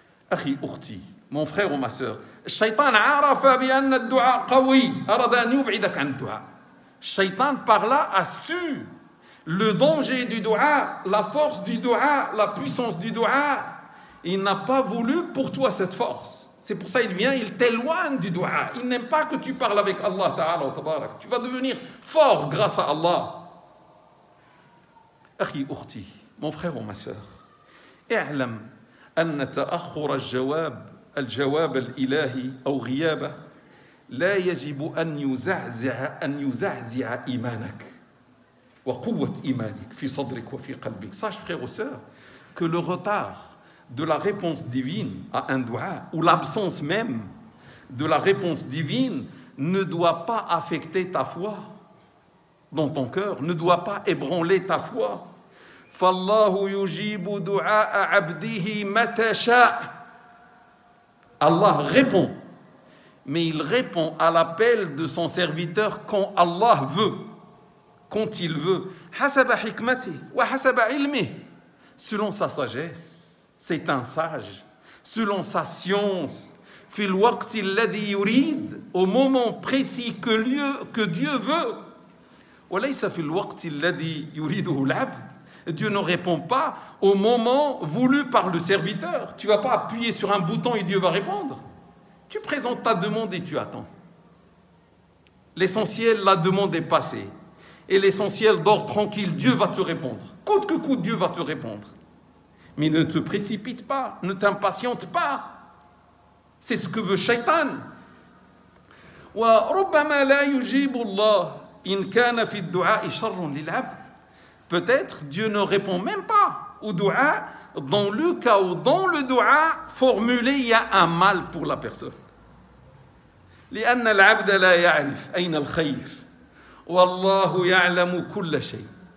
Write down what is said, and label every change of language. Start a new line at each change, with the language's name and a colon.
Arabic: أخي أختي,
French: mon frère ou ma sœur,
Arabic: الشيطان عرف بأن الدعاء قوي أراد أن يبعدك عن الدعاء.
French: Shaitan par là a su le danger du dua, la force du dua, la puissance du dua. Il n'a pas voulu pour toi cette force. C'est pour ça qu'il vient, il t'éloigne du dua. Il n'aime pas que tu parles avec Allah Ta'ala wa Tabarak. Tu vas devenir fort grâce à Allah.
Arabic: أخي أختي,
French: mon frère ou ma sœur,
Arabic: اعلم أن تأخر الجواب الإلهي أو غيابه لا يجب أن يزعزع إيمانك وقوة إيمانك في صدرك وفي قلبك.
French: Sache frère ou sœur que le retard de la réponse divine à un dua, ou l'absence même de la réponse divine, ne doit pas affecter ta foi dans ton cœur, ne doit pas ébranler ta foi.
Arabic: فَاللَّهُ يُجِيبُ دُعَاءَ عَبْدِهِ مَتَى شَاءَ.
French: Allah répond, mais il répond à l'appel de son serviteur quand Allah veut, quand il veut.
Arabic: حَسَبَ حِكْمَتِهِ وَحَسَبَ عِلْمِهِ.
French: Selon sa sagesse, c'est un sage, selon sa science,
Arabic: في الوقت الذي يريد,
French: au moment précis que Dieu veut.
Arabic: وليس في الوقت الذي يريده العبد.
French: Dieu ne répond pas au moment voulu par le serviteur. Tu ne vas pas appuyer sur un bouton et Dieu va répondre. Tu présentes ta demande et tu attends. L'essentiel, la demande est passée. Et l'essentiel, dors tranquille, Dieu va te répondre. Coûte que coûte, Dieu va te répondre. Mais ne te précipite pas, ne t'impatiente pas. C'est ce que veut Shaitan.
Arabic: وَرُبَّمَا لَا يُجِيبُ اللَّهِ إِنْ كَانَ فِي الدُّعَاءِ شَرٌّ لِلْعَبْدِ.
French: Peut-être Dieu ne répond même pas au dua dans le cas où dans le dua formulé il y a un mal pour la personne.
Arabic: لأن العبد لا يعرف أين الخير والله يعلم كل شيء.